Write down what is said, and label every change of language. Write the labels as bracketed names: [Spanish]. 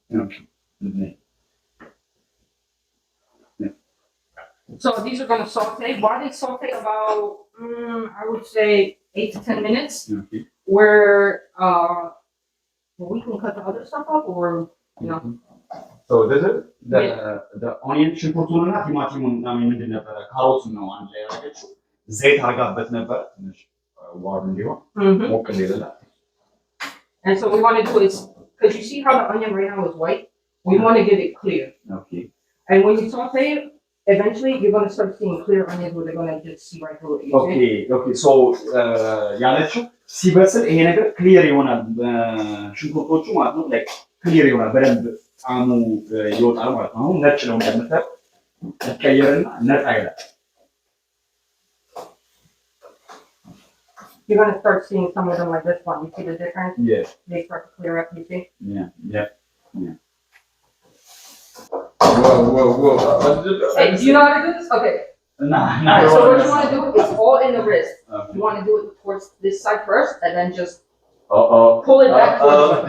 [English] Okay. Mm-hmm. So these are gonna saute. Why they saute about, I would say 8 to 10 minutes. Okay. Where we can cut the other stuff up, or you know. So this is the onion [Amharic] ሽንኩርቱንና ቲማቲሙን እና ምንድን ነበረ ካሮቱን ነው አንድ ላይ ያደረገችው። ዘይት አርጋበት ነበር ትንሽ ዋር እንዲሆን ሞቅ እንዲልና [English] And so what we want to do is, because you see how the onion right now is white, we want to get it clear. Okay. And when you saute it, eventually you're going to start seeing clear onions where they're going to just see right through it. Okay. Okay. [Amharic] So ያለችው ሲበስል ይሄ ነገር ክሊር ይሆናል ሽንኩርቶቹ ማለት ነው ላይክ ክሊር ይሆናል በደንብ ጣዕሙ ይወጣል ማለት ነው። አሁን ነጭ ነው እንደምታየው ይቀየርና ነጣ ይላል። [English] You're going to start seeing some of them like this one. You see the difference? Yeah. They start to clear up, you see? Yeah. Yeah. Yeah. Whoa. Hey, do you know how to do this? Okay. Nah. So what you want to do is all in the wrist. Okay. You want to do it towards this side first and then just pull it back towards you.